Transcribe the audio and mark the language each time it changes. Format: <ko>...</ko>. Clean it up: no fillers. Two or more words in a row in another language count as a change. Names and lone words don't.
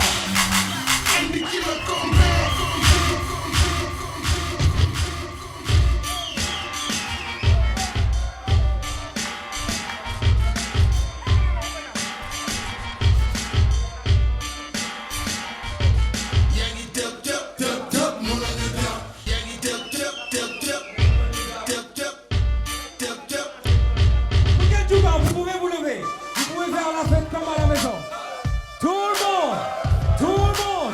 <en>And the killer come back. Yangi dub dub dub dub moula de dub. Yangi dub dub dub dub dub dub dub dub.</en> <fr>Vous êtes tout bas, vous pouvez vous lever. Vous pouvez faire la fête comme à la maison. Tout le monde. Tout le monde.</fr>